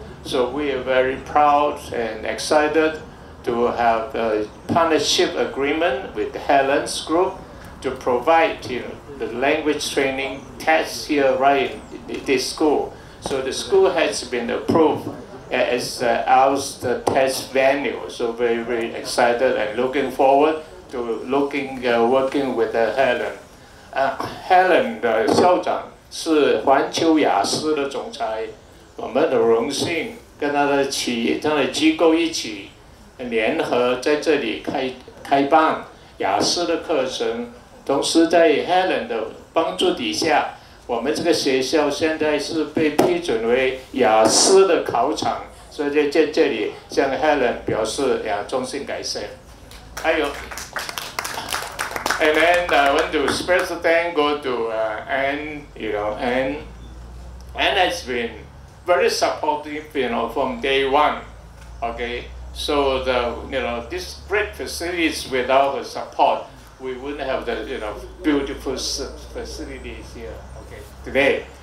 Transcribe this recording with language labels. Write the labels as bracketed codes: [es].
[en] So we are very proud and excited to have a partnership agreement with Helen's group to provide the language training tests here right in this school. So the school has been approved as our test venue. So very, very excited and looking forward to working with Helen. [zh] Helen 的校长是环球雅思的总裁，我们的荣幸跟他的机构一起联合在这里开办雅思的课程，同时在 Helen 的帮助底下，我们这个学校现在是被批准为雅思的考场，所以在这里向 Helen 表示衷心感谢。还有。 [en] And then I want to special thank go to Anne, Anne has been very supportive, from day one. Okay, so this great facilities without her support, we wouldn't have the beautiful facilities here. Okay, today.